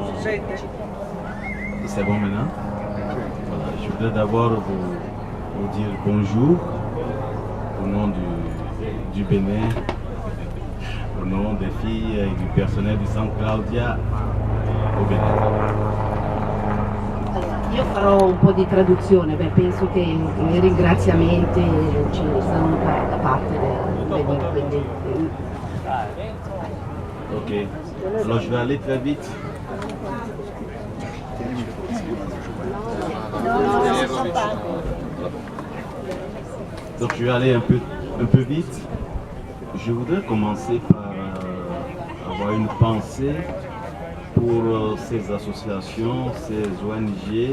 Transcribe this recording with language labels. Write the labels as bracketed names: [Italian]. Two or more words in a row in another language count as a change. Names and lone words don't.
[French] C'est bon maintenant? Voilà, je voudrais d'abord vous dire bonjour au nom du Bénin, au nom des filles et du personnel du San Claudia au Bénin. [Italian] Io farò un po' di traduzione, penso che i ringraziamenti ci saranno da parte del Benin, quindi... [French] Ok, alors je vais aller très vite. Donc je vais aller un peu vite. Je voudrais commencer par avoir une pensée pour ces associations, ces ONG,